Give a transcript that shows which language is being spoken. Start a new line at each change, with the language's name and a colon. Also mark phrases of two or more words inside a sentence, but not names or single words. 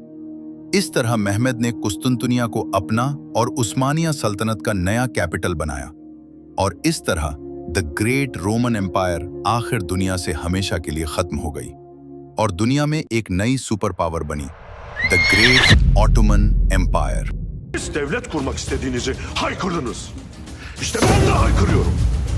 Hindi: इस तरह महमद ने कुस्तुनतुनिया को अपना और उस्मानिया सल्तनत का नया कैपिटल बनाया और इस तरह
English: the great Roman Empire
Hindi: आखिर दुनिया से हमेशा के लिए खत्म हो गई और दुनिया में एक नई
English: super power
Hindi: बनी,
English: the great Ottoman Empire.
Turkish: Devlet kurmak istediğinizi haykırdınız. İşte ben de haykırıyorum.